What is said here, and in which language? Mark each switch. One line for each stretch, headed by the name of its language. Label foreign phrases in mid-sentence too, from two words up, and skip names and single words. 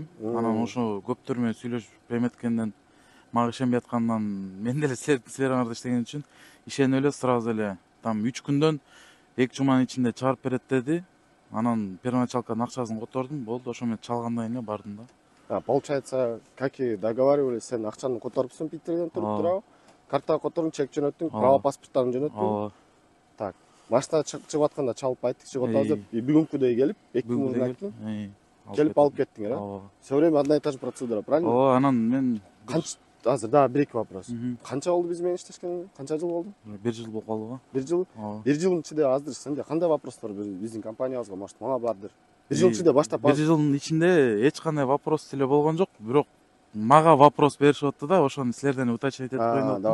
Kyrgyz: Анан ошо көптөр менен сүйлөшүп эметкенден, мага ишенбей аткандан, мен деле силердин сфераңарда иштеген үчүн ишенип эле сразу эле там 3 күндөн 2 жуманын ичинде чыгарып берет деди. Анан первоначалканын акчасын котордум, болду, ошо менен чалгандан кийин эле бардым да.
Russian: Получается, как и договаривались,
Kyrgyz: сен акчаны которупсуң Питерден туруп, туурабы? Карта котордуң, чек жөнөттүң, право паспорттарын жөнөттүң. Ооба.
Russian: Так.
Kyrgyz: Машина чыгып атканда чалып айттык, чыгып атабыз деп, бүгүнкүдөй келип, 2 күн мурун айттың. Келип алып кеттиң, Ооба.
Russian: Все время одна и та же процедура, правильно?
Kyrgyz: Ооба, анан мен Азыр да 1-2 вопрос. Канча болду биз менен иштешкениңе? Канча жыл болду? 1 жыл болуп калды го. 1 жыл? Ооба. 1 жылдын ичинде азыр сенде кандай вопростор биздин компаниябызга, может, мага бардыр? 1 жылдын ичинде баштап 1 жылдын ичинде эч кандай вопрос деле болгон жок, бирок мага вопрос беришип атты да, ошону силерден уточнить этип коеюн деп